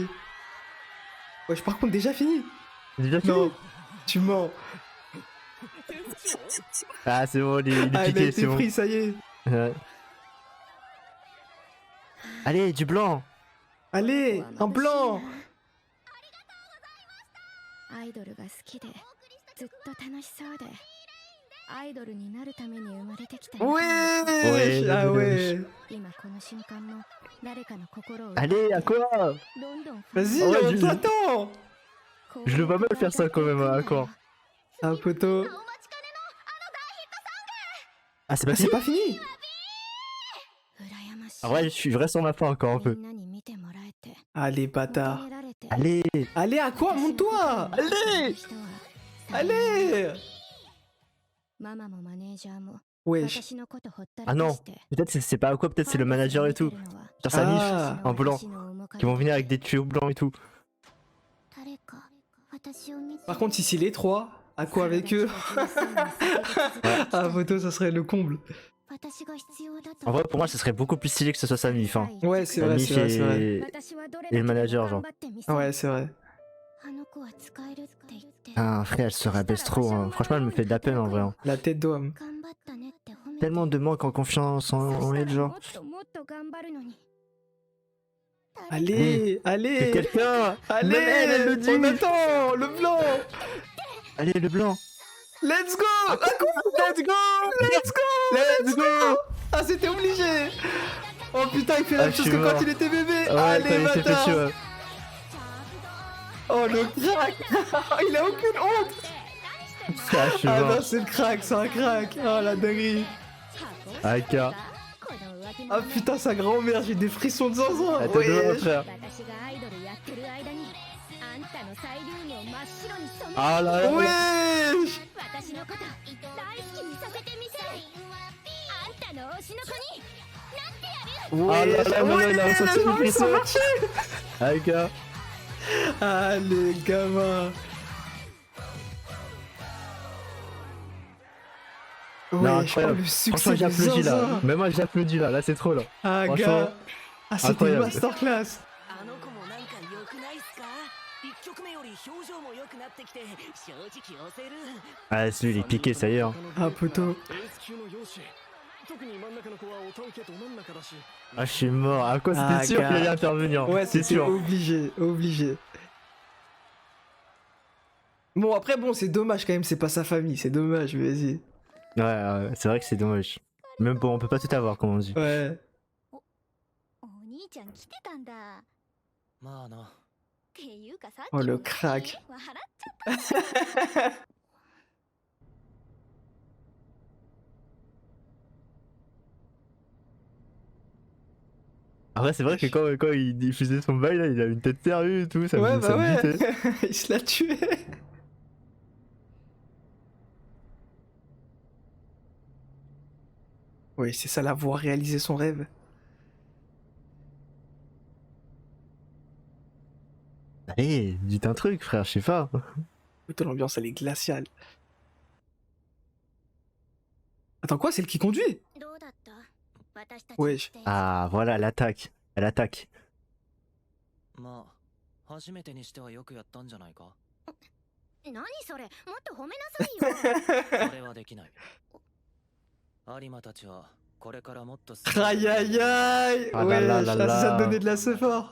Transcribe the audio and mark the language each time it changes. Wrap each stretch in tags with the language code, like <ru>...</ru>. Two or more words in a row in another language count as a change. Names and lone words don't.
<fr>Wesh, par contre, déjà fini. C'est déjà fini. Non, tu mens. Ah, c'est bon, il est Ah, il a piqué, été c'est bon. pris, ça y est. Ouais. Allez, du blanc. Allez, un blanc.</fr> <ja>アイドルが好きでずっと楽しそうでアイドルになるために生まれてきた仲間</ja> <fr>Wesh. Ouais, Ah ouais.</fr> <ja>今この瞬間も誰かの心を</ja> <fr>Allez, à quoi?</fr> <ja>どんどん</ja> <fr>Vas-y, Ouais, on je- t'attend. Je le vois mal faire ça quand même, hein, quoi. Ah, poteau. Ah, c'est pas Ah, fini? c'est pas fini.</fr> <ja>羨ましい</ja> <fr>Ah ouais, je reste sur ma fin encore un</fr> <ja>み</ja> <fr>peu.</fr> <ja>んなに見てもらえて</ja> <fr>Allez,</fr> <ja>求</ja> <fr>bâtard.</fr> <ja>められて</ja> <fr>Allez. Allez, à quoi? Monte-toi. Allez. Allez.</fr> <ja>ママもマネージャーも</ja> <fr>Wesh.</fr> <ja>私のことほったら</ja> <fr>Ah</fr> <ja>か</ja> <fr>non,</fr> <ja>して</ja> <fr>peut-être c'est pas à quoi, peut-être c'est le manager et tout. Genre sa niche, Ah. en blanc. Qui vont venir avec des tuyaux blancs et tout.</fr> <ja>誰か私を見て</ja> <fr>Par contre, si c'est les trois, à quoi avec eux? Ah, photo, ça serait le comble.</fr> <ja>私が必要だと</ja> <fr>En vrai, pour moi, ce serait beaucoup plus stylé que ce soit sa mif. Hein. Ouais, c'est Sa vrai, mif c'est vrai, c'est vrai. et le manager, genre. Ouais, c'est vrai.</fr> <ja>あの子は使えるって言って</ja> <fr>Ah, frère, elle se rabaisse trop. Hein. Franchement, elle me fait de la peine en vrai. Hein. La tête d'homme.</fr> <ja>頑張ったねって褒めて</ja> <fr>Tellement de manque en confiance en elle,</fr> <ja>も</ja> <fr>genre.</fr> <ja>っともっと頑張るのに</ja> <fr>Allez, Que allez. quelqu'un. Allez, Même elle le dit. on attend, le blanc. Allez, le blanc.</fr> <en>Let's go.</en> <fr>Ah, quoi?</fr> <en>Let's go. Let's go. Let's go.</en> <fr>Ah, c'était obligé. Oh putain, il fait la Ah, même je chose suis que quand mort. il était bébé. Ouais, quand Allez, il s'est fait bâtard. tuer. Oh, le crack. Il a aucune honte. Ah, je suis Ah non, mort. c'est le crack, c'est un crack. Oh, la dinguerie. AK.</fr> <ja>この浮気</ja> <fr>Ah</fr> <ja>者</ja> <fr>putain, sa grand-mère, j'ai des frissons de zinzin. Elle te demande, Wesh. frère.</fr> <ja>私がアイドルやってる間にあんたのサイリウムを真っ白に染め</ja> <fr>Ah là là. Wesh.</fr> <ja>私のこと大好きにさせてみせるあんたの推しの子に</ja> <fr>Ah là là, non, non, il a Ouais, ressenti les le envies sont frisson. marchées. AK. Allez, gamin. Non, Ouais, incroyable. le Franchement, succès des j'applaudis là. zinzins. Même moi, j'applaudis là. Là, c'est trop là. Ah, Franchement, gars. Ah, c'était une incroyable. masterclass.</fr> <ja>あの子もなんか良くないっすか1曲目より表情も良くなってきて正直押せる</ja> <fr>Ah, celui, il est piqué, ça y est. Hein. Ah, poteau.</fr> <ja>エース級の容姿特に真ん中の子はおたんけど真ん中だし</ja> <fr>Ah, je suis mort. À quoi Ah, c'était sûr gars. qu'il allait intervenir? Ouais, c'est c'était sûr. obligé, obligé. Bon, après, bon, c'est dommage quand même, c'est pas sa famille, c'est dommage, mais vas-y. Ouais, c'est vrai que c'est dommage. Même bon, on peut pas tout avoir, comme on dit. Ouais.</fr> <ja>お兄ちゃん来てたんだっまあなていうかさっき</ja> <fr>Oh, le</fr> <ja>も</ja> <fr>crack.</fr> <ja>笑っ</ja> <fr>Après, c'est vrai que quand il diffusait son bail, là, il a une tête sérieuse et tout. Ça Ouais, me, ça bah me ouais. butait. Il se l'a tué. Oui, c'est ça, la voir réaliser son rêve. Allez, dites un truc, frère, je sais pas. Putain, l'ambiance, elle est glaciale. Attends, quoi? C'est elle qui conduit?</fr> <ja>どうだった私たち</ja> <fr>Wesh. Ah, voilà, elle attaque. Elle attaque.</fr> <ja>まあ初めてにしてはよくやったんじゃないか何それもっと褒めなさいよそれはできない有馬たちはこれからもっと</ja> <fr>Aïe aïe aïe! Ah là Ouais, là là ça là. donnait de la fort.</fr>